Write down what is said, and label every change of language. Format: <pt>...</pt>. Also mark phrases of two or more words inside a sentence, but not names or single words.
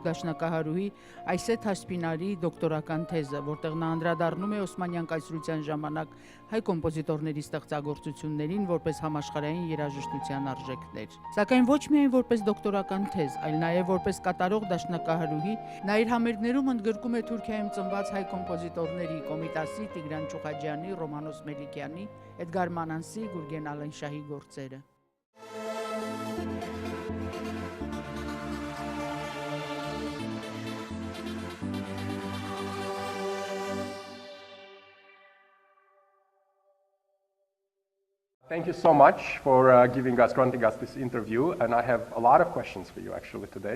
<hy>դաշնակահարուհի Ayse Taspinarի դոկտորական թեզը, որտեղ նա անդրադառնում է Օսմանյան կայսրության ժամանակ հայ կոմպոզիտորների ստեղծագործություններին որպես համաշխարհային երաժշտության արժեքներ։ Սակայն ոչ միայն որպես դոկտորական թեզ, այլ նաեւ որպես կատարող դաշնակահարուհի, նա իր համերգներում ընդգրկում է Թուրքիայում ծնված հայ կոմպոզիտորների Կոմիտասի, Digran Tchouhadjiani, Ռոմանոս Մելիքյանի, Edgar Manasի, Գուրգեն Ալենշահի գործերը։</hy> <en>Thank you so much for granting us this interview, and I have a lot of questions for you actually today.</en>